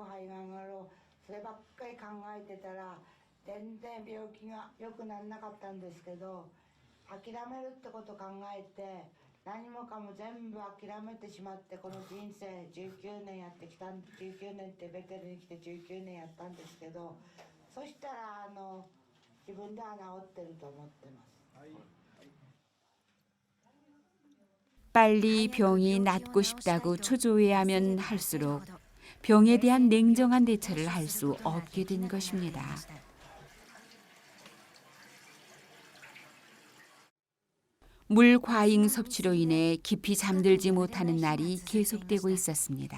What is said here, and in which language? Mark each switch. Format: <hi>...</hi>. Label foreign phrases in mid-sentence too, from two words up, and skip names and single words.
<ja>うそればっかり考えてたら全然病気が良くならなかったんですけど、諦めるってことを考えて何もかも全部諦めてしまって、この人生19年やってきた19年ってベテルに来て19年やったんですけど、そしたら自分では治ってると思ってます。</ja> <ko>빨리 병이 낫고 싶다고 초조해하면 할수록 병에 대한 냉정한 대처를 할 수 없게 된 것입니다. 물 과잉 섭취로 인해 깊이 잠들지 못하는 날이 계속되고 있었습니다.</ko>